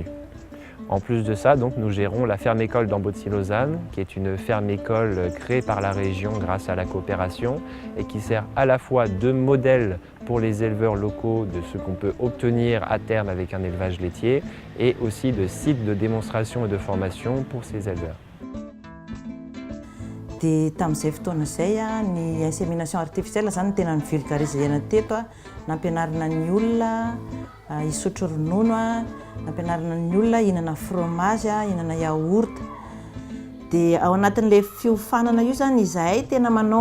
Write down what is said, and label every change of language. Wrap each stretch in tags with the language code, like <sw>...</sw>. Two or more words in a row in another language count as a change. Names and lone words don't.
<fr>En plus de ça, donc, nous gérons la ferme-école d'Amboutsy-Lausanne, qui est une ferme-école créée par la région grâce à la coopération et qui sert à la fois de modèle pour les éleveurs locaux de ce qu'on peut obtenir à terme avec un élevage laitier et aussi de site de démonstration et de formation pour ces éleveurs.</fr> <mg>Dia tamin'izay fotoana izay ny</mg> <fr>insémination artificielle</fr> <mg>zany tena nivulgarisena teto nampianarina ny olona hisotro ronono nampianarina ny olona hihinana fromage hihinana yaourt dia ao anatin'ilay fiofanana io zany izahay tena manao</mg>